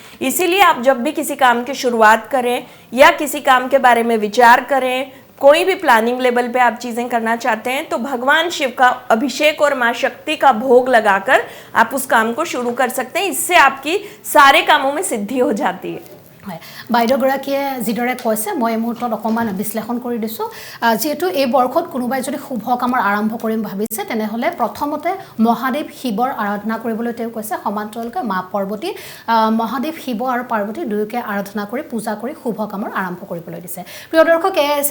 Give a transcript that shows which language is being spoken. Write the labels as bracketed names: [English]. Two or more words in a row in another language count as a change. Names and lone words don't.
[Hindi] इसीलिए आप जब भी किसी काम की शुरुआत करें या किसी काम के बारे में विचार करें, कोई भी [English] planning level [Hindi] पे आप चीज़ें करना चाहते हैं, तो भगवान शिव का अभिषेक और माँ शक्ति का भोग लगाकर आप उस काम को शुरू कर सकते हैं। इससे आपकी सारे कामों में सिद्धि हो जाती है। [Assamese] হয় বাইদেউগৰাকীয়ে যিদৰে কৈছে মই এই মুহূৰ্তত অকণমান বিশ্লেষণ কৰি দিছোঁ যিহেতু এই বৰ্ষত কোনোবাই যদি শুভ কামৰ আৰম্ভ কৰিম ভাবিছে তেনেহ'লে প্ৰথমতে মহাদেৱ শিৱৰ আৰাধনা কৰিবলৈ তেওঁ কৈছে সমান্তৰালকৈ মা পাৰ্বতী মহাদেৱ শিৱ আৰু পাৰ্বতী দুয়োকে আৰাধনা কৰি পূজা কৰি শুভ কামৰ আৰম্ভ কৰিবলৈ দিছে প্ৰিয় দৰ্শক এয়া আছিল